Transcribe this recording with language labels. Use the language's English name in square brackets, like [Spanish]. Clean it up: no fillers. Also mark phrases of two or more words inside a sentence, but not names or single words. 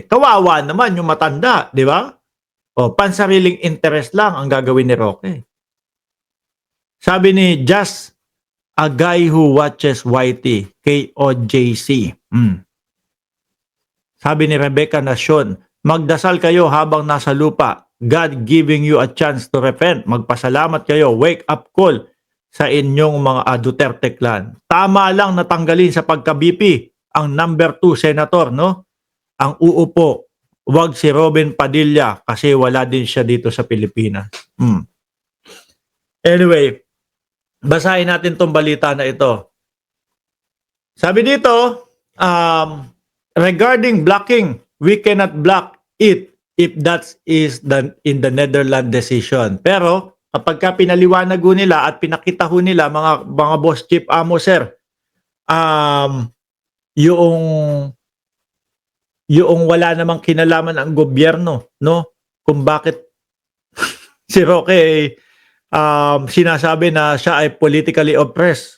[Filipino] Kawawa naman yung matanda, di ba? O, pansariling interest lang ang gagawin ni Roque. Sabi ni Just a Guy Who Watches YT, KOJC. Sabi ni Rebecca Nacion, magdasal kayo habang nasa lupa. [English] God giving you a chance to repent. [Filipino] Magpasalamat kayo. [English] Wake up call [Filipino] sa inyong mga Duterte clan. Tama lang natanggalin sa pagka-BP ang number 2 senator, no? Ang uupo, wag si Robin Padilla kasi wala din siya dito sa Pilipinas. Anyway, basahin natin tong balita na ito. Sabi dito, [English] regarding blocking, we cannot block it if that is in the Netherlands decision. [Filipino] Pero kapag ka pinaliwanag ho nila at pinakita ho nila mga boss chief amo sir, yung wala namang kinalaman ang gobyerno, no? Kung bakit si Roque sinasabi na siya ay [English] politically oppressed.